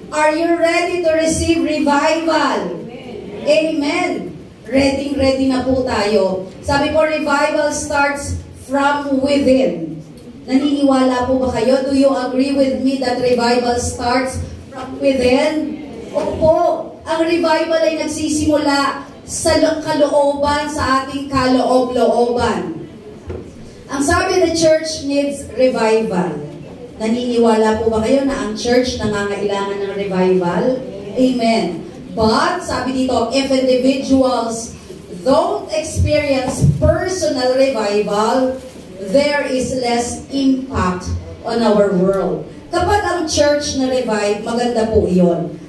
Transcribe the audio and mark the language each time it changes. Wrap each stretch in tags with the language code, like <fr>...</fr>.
<en>Are you ready to receive revival? Amen.</en> <tl>Ready na po tayo. Sabi po,</tl> <en>revival starts from within.</en> <tl>Naniniwala po ba kayo?</tl> <en>Do you agree with me that revival starts from within?</en> <tl>Opo. Ang revival ay nagsisimula sa kalooban, sa ating kaloob-looban. Ang sabi,</tl> <en>the church needs revival.</en> <tl>Naniniwala po ba kayo na ang church nangangailangan ng revival? Amen.</tl> <en>But,</en> <tl>sabi dito,</tl> <en>if individuals don't experience personal revival, there is less impact on our world.</en> <tl>Kapag ang church na revive, maganda po iyon.</tl>